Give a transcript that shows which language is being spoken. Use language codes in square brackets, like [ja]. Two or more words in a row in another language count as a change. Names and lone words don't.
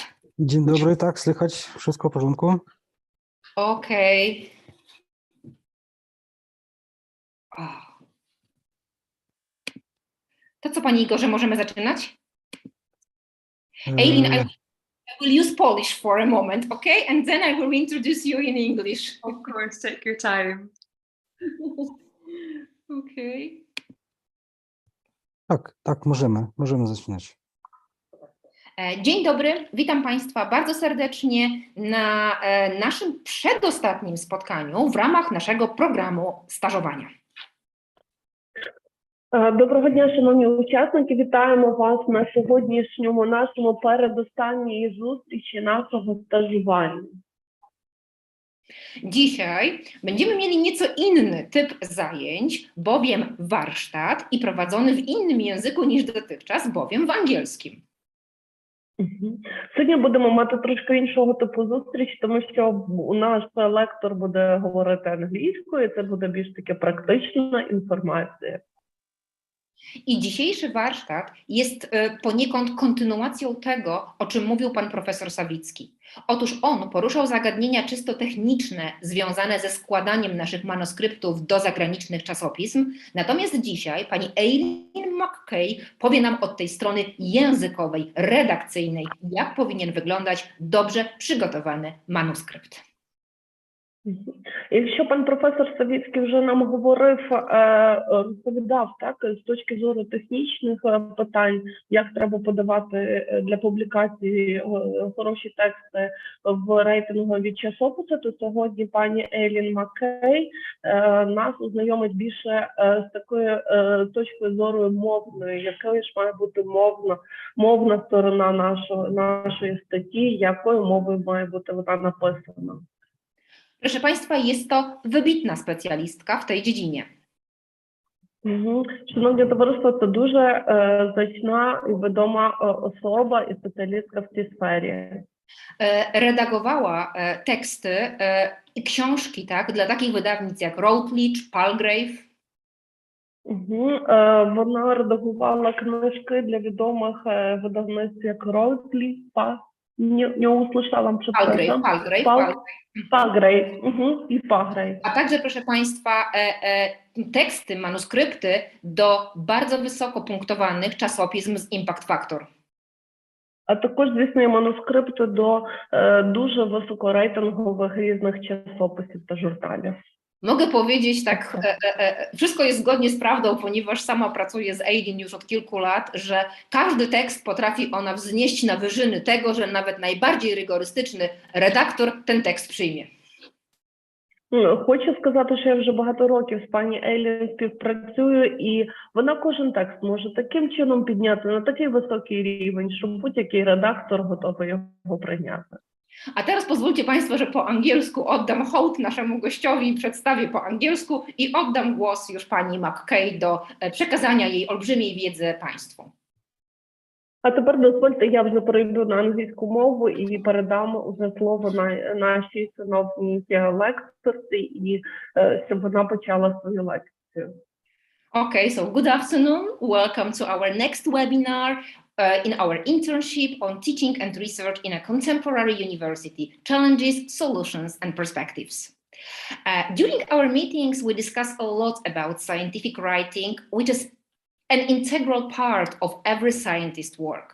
[pl] Dzień dobry, tak, słychać, wszystko w porządku? Okej. O. To co, Pani Igorze, możemy zaczynać? [en] Aileen, I will use Polish for a moment, okay? And then I will introduce you in English. Of course, take your time. Okay. [pl] Tak, możemy zaczynać. Dzień dobry, witam Państwa bardzo serdecznie na naszym przedostatnim spotkaniu w ramach naszego programu stażowania. [uk] Доброго дня, шановні учасники, вітаємо вас на сьогоднішньому нашому передостанній зустрічі нашого стажування. [pl] Dzisiaj będziemy mieli nieco inny typ zajęć, bowiem warsztat i prowadzony w innym języku niż dotychczas, bowiem w angielskim. [uk] Сьогодні будемо мати трошки іншого типу зустріч, тому що наш лектор буде говорити англійською, це буде більш таке практична інформація. [pl] I dzisiejszy warsztat jest poniekąd kontynuacją tego, o czym mówił pan profesor Sawicki. Otóż on poruszał zagadnienia czysto techniczne związane ze składaniem naszych manuskryptów do zagranicznych czasopism, natomiast dzisiaj pani Aileen McKay powie nam od tej strony językowej, redakcyjnej, jak powinien wyglądać dobrze przygotowany manuskrypt. [uk] Якщо пан професор Савіцький вже нам говорив, розповідав так, з точки зору технічних питань, як треба подавати для публікації хороші тексти в рейтингові часописи, то сьогодні пані Aileen McKay нас ознайомить більше з такою точкою зору мовною, якою ж має бути мовна сторона нашої статті, якою мовою має бути вона написана. [pl] Proszę Państwa, jest to wybitna specjalistka w tej dziedzinie. [uk] Шановні товариство, це дуже значна і відома особа і спеціалістка в цій сфері. [pl] Redagowała teksty i książki, tak, dla takich wydawnictw jak Routledge, Palgrave. [uk] Вона редагувала книжки для відомих видавництв як Routledge, [pl] nie usłyszałam, przepraszam. Palgrave i Palgrave. A także, proszę Państwa, teksty, manuskrypty do bardzo wysoko punktowanych czasopism z [en] Impact Factor. [uk] А також, звісно, є манускрипти до дуже високорейтингових різних часописів та журналів. [pl] Mogę powiedzieć tak, wszystko jest zgodnie z prawdą, ponieważ sama pracuję z Aileen już od kilku lat, że każdy tekst potrafi ona wznieść na wyżyny tego, że nawet najbardziej rygorystyczny redaktor ten tekst przyjmie. [uk] Хочу сказати, що я вже багато років з пані Aileen співпрацюю, і вона кожен текст може таким чином підняти на такий високий рівень, що будь-який редактор готовий його прийняти. [pl] A teraz pozwólcie Państwo, że po angielsku oddam hołd naszemu gościowi, przedstawię po angielsku i oddam głos już pani McKay do przekazania jej olbrzymiej wiedzy Państwu. [uk] А тепер дозвольте, я вже перейду на англійську мову і передам уже слово нашій шановній лекторці, і щоб вона почала свою лекцію. [en] Okay, so good afternoon. Welcome to our next webinar in our internship on teaching and research in a contemporary university, challenges, solutions, and perspectives. During our meetings, we discuss a lot about scientific writing, which is an integral part of every scientist's work.